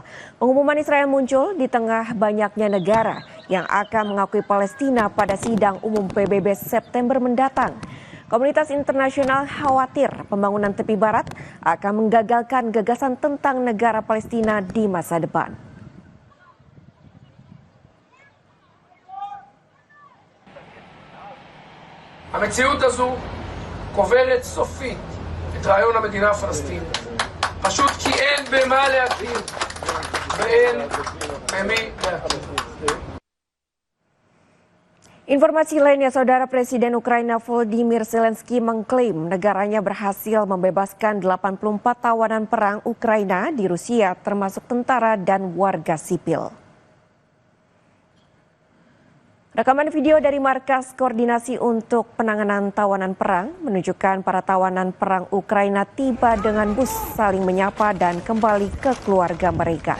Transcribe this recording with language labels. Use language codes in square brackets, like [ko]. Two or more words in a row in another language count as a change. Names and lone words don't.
[id] Pengumuman Israel muncul di tengah banyaknya negara yang akan mengakui Palestina pada sidang umum PBB September mendatang. Komunitas internasional khawatir pembangunan tepi barat akan menggagalkan gagasan tentang negara Palestina di masa depan. [he] המציאות הזו קוברת סופית את רעיון המדינה הפלסטינית. פשוט כי אין במה להכיר ואין במי להכיר. [id] Informasi lainnya, Saudara, Presiden Ukraina Volodymyr Zelensky mengklaim negaranya berhasil membebaskan 84 tawanan perang Ukraina di Rusia, termasuk tentara dan warga sipil. Rekaman video dari Markas Koordinasi untuk Penanganan Tawanan Perang menunjukkan para tawanan perang Ukraina tiba dengan bus, saling menyapa dan kembali ke keluarga mereka.